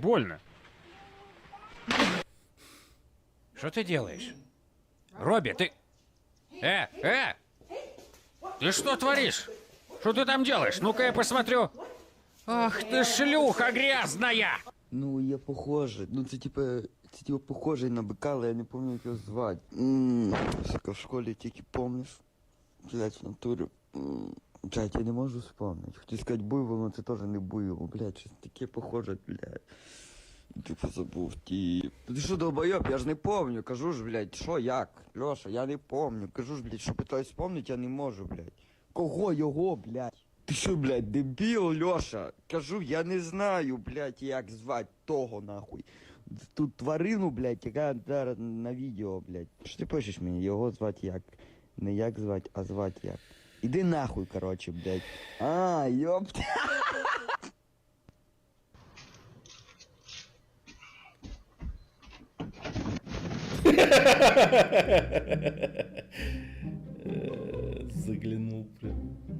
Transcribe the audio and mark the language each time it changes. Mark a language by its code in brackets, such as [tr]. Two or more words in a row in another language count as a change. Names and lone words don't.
[ru] Больно. Что ты делаешь? Робби, ты... Ты что творишь? Что ты там делаешь? Ну-ка я посмотрю. Ах ты шлюха грязная! Ну, я похожий. [uk] Ну, це типа похожий на бика, але я не пам'ятаю, як його звати. Сука, в школі тільки помниш. Блять, в натурі. Блять, я не можу вспомнити. Хотів сказати буйвол, но це теж не буйвол. Блять, щось таке похоже, блять. Типу забув, тип. Ти що, долбойоб, я ж [ru] не помню. [uk] Кажу ж, блять, що, як? Льоша, я [ru] не помню. [uk] Кажу ж, блять, що питаюсь вспомнити, я не можу, блять. Кого його, блять? Ти що, блядь, дебіл, Льоша? Кажу, я не знаю, блядь, як звати того, нахуй. Тут тварину, блядь, яка зараз на відео, блядь. Що ти пишеш мені? Його звати як? Не як звати, а звати як. Іди нахуй, короче, блядь. А, ёпт. [ru] Заглянул прям.